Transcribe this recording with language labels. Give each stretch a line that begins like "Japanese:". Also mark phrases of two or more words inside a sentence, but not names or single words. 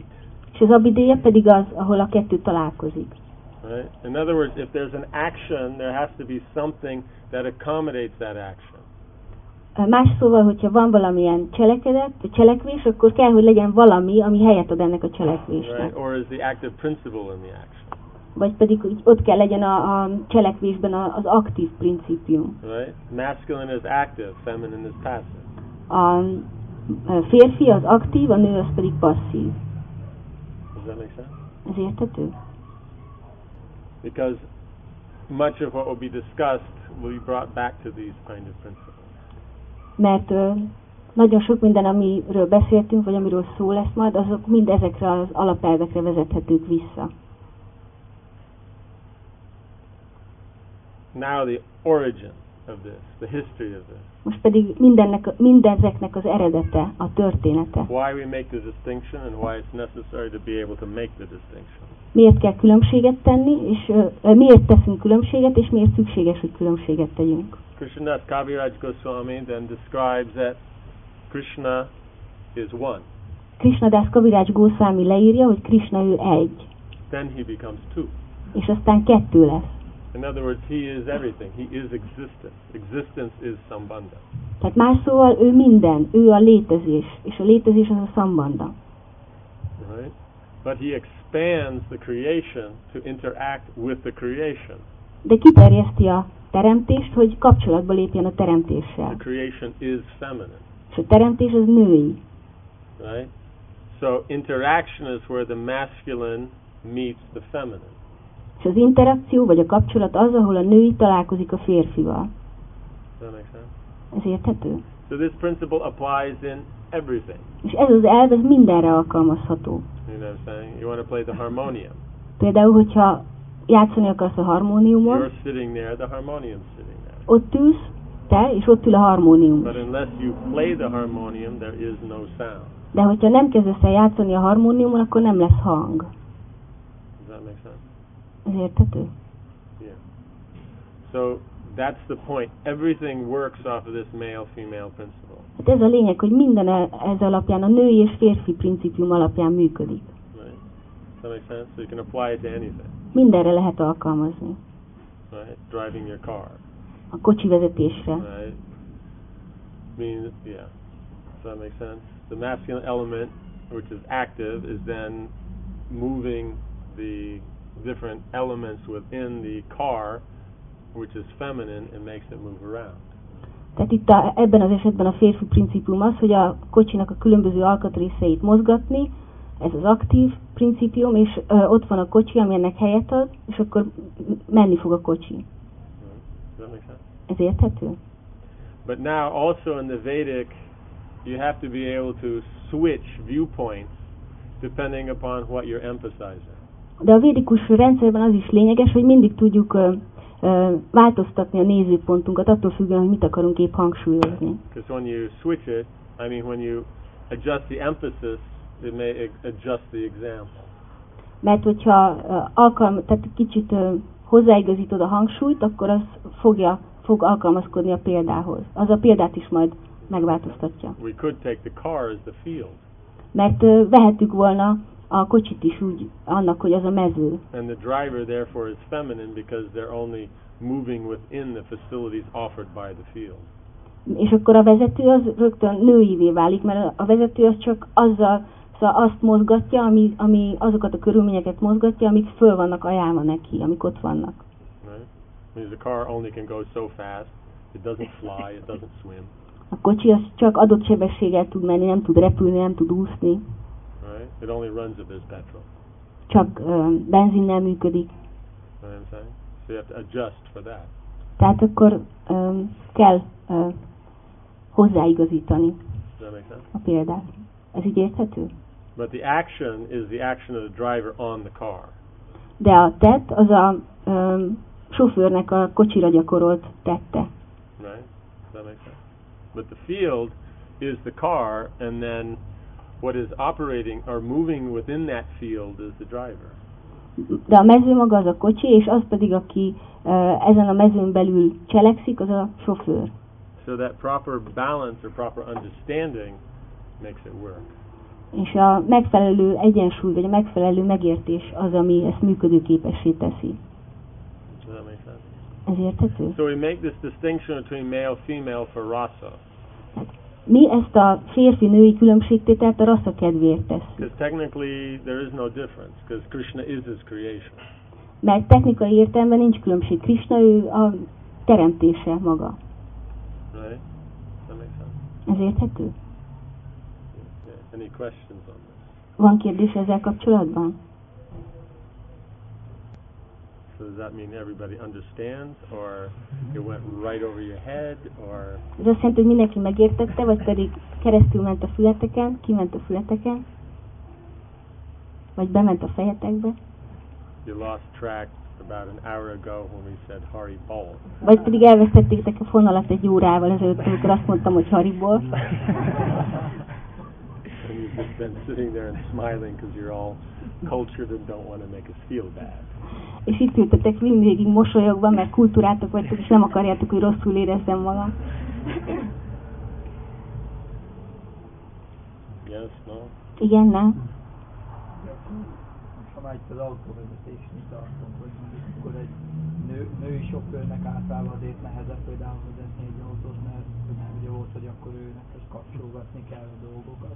Hungarian: És az Abhideya pedig az, ahol a kettő találkozik.
English: Right? In other words, if there's an action, there has to be something that accommodates that action.
Hungarian: Más szóval, hogyha van valamilyen cselekedet, vagy cselekvés, akkor kell, hogy legyen valami, ami helyet ad ennek a cselekvésnek.
English: Right? Or is the active principle in the action.
Hungarian: Vagy pedig ott kell legyen a cselekvésben az aktív principium.
English: Right? Masculine is active, feminine is passive.
Hungarian: A férfi az aktív, a nő az pedig passzív.
English: Does that make sense?
Hungarian: Ez érthető?
English: Because much of what will be discussed will be brought back to these kind of principles.
Hungarian: Mert nagyon sok minden, amiről beszéltünk, vagy amiről szó lesz majd, azok mind ezekre az alapelvekre vezethetők vissza.
English: Now the origin of this, the history of this.
Hungarian: Most pedig mindezeknek az eredete, a története.
English: Why we make the distinction and why it's necessary to be able to make the distinction.
Hungarian: Miért kell különbséget tenni, és miért teszünk különbséget, és miért szükséges, hogy különbséget tegyünk.
English: Krishnadas Kaviraj Goswami then describes that Krishna is one.
Hungarian: Krishnadas Kaviraj Goswami leírja, hogy Krishna ő egy.
English: Then he becomes two.
Hungarian: És aztán kettő lesz.
English: In other words, he is everything. He is existence. Existence is Sambandha.
Hungarian: Tehát más szóval ő minden, ő a létezés, és a létezés az a Sambandha.
English: Right? But he expands the creation to interact with the creation.
Hungarian: De kiterjeszti a teremtést, hogy kapcsolatba lépjen a teremtéssel.
English: The creation is feminine.
Hungarian: És a teremtés az női.
English: Right? So interaction is where the masculine meets the feminine.
Hungarian: És az interakció, vagy a kapcsolat az, ahol a női találkozik a férfival.
English: Does that make sense?
Hungarian: Ez érthető?
English: So this principle applies in everything.
Hungarian: És ez az elv, ez mindenre alkalmazható.
English: You know what I'm saying? You want to play the harmonium.
Hungarian: Például, hogyha játszani akarsz a harmóniumon,
English: You're sitting there, the harmonium's sitting there.
Hungarian: ott ülsz te, és ott ül a harmónium.
English: But unless you play the harmonium, there is no sound.
Hungarian: De hogyha nem kezdesz el játszani a harmóniumon, akkor nem lesz hang.
English: Does that make sense?
Hungarian: Ez érthető?
English: Yeah. So that's the point. Everything works off of this male-female principle.
Hungarian: Hát ez a lényeg, hogy minden ez alapján, a női és férfi principium alapján működik.
English: Right? Does that make sense? So you can apply it to anything.
Hungarian: Mindenre lehet alkalmazni.
English: Right? Driving your car.
Hungarian: A kocsi vezetésre.
English: Right? Means, yeah. Does that make sense? The masculine element, which is active, is then moving the different elements within the car, which is feminine, and makes it move around.
Hungarian: Tehát itt ebben az esetben a férfi principium az, hogy a kocsinak a különböző alkatrészeit mozgatni, ez az aktív principium, és ott van a kocsi, ami ennek helyet ad, és akkor menni fog a kocsi. Ez érthető?
English: But now also in the Vedic, you have to be able to switch viewpoints depending upon what you're emphasizing.
Hungarian: De a védikus rendszerben az is lényeges, hogy mindig tudjuk változtatni a nézőpontunkat, attól függően, hogy mit akarunk épp hangsúlyozni.
English: Because when you switch it, when you adjust the emphasis, it may adjust the example.
Hungarian: Mert hogyha tehát kicsit hozzáigazítod a hangsúlyt, akkor az fog alkalmazkodni a példához. Az a példát is majd megváltoztatja.
English: We could take the car as the field.
Hungarian: Mert vehettük volna a kocsit is úgy annak, hogy az a mező.
English: And the driver therefore is feminine because they're only moving within the facilities offered by the field.
Hungarian: És akkor a vezető az rögtön nőivé válik, mert a vezető az csak azt mozgatja, ami azokat a körülményeket mozgatja, amik föl vannak ajánlva neki, amik ott vannak.
English: Right? Because the car only can go so fast, it doesn't fly, it doesn't swim.
Hungarian: A kocsi az csak adott sebességgel tud menni, nem tud repülni, nem tud úszni.
English: Right? It only runs if there's petrol.
Hungarian: Csak benzinnel működik.
English: Know what I'm saying? So you have to adjust for that.
Hungarian: Tehát akkor kell hozzáigazítani
English: Does that make sense?
Hungarian: a példát. Ez így érthető?
English: But the action is the action of the driver on the car.
Hungarian: De a tett az a sofőrnek a kocsira gyakorolt tette.
English: Right? Does that make sense? But the field is the car, and then what is operating or moving within that field is the driver.
Hungarian: De a mező maga az a kocsi, és az pedig, aki ezen a mezőn belül cselekszik, az a sofőr.
English: So that proper balance or proper understanding makes it work.
Hungarian: És a megfelelő egyensúly, vagy a megfelelő megértés az, ami ezt működőképessé teszi.
English: Does that make sense?
Hungarian: Ez érthető?
English: So we make this distinction between male-female for rasa.
Hungarian: Mi ezt a férfi-női különbségtételt a rassza kedvéért tesszük.
English: Because technically there is no difference, because Krishna is his creation.
Hungarian: Mert technikai értelemben nincs különbség. Krishna, ő a teremtése maga.
English: Right? That makes sense.
Hungarian: Ez érthető?
English: Yeah. Any questions on this?
Hungarian: Van kérdés ezzel kapcsolatban?
English: So does that mean everybody understands, or it went right over your head, or?
Hungarian: Ez azt jelenti, hogy mindenki megértette, vagy pedig keresztül ment a fületeken, kiment a fületeken, vagy bement a fejetekbe?
English: You lost track about an hour ago when we said Hari Bol.
Hungarian: Vagy pedig elvesztettétek a fonalat egy órával ezelőtt, amikor azt mondtam, hogy Haribol.
English: And you've just been sitting there and smiling because you're all cultured and don't want to make us feel bad.
Hungarian: És itt ültetek mindvégig mosolyogva, mert kultúrátok vagytok, és nem akarjátok, hogy rosszul érezzem magam.
English: Yes, no?
Hungarian: Igen, nem? Ha már itt az autóvezetésnél tartunk, hogy mondjuk akkor egy női sofőrnek általában azért nehezebb például vezetni egy autót, mert ugye volt, hogy akkor őnek ezt kapcsolgatni kell a dolgokat.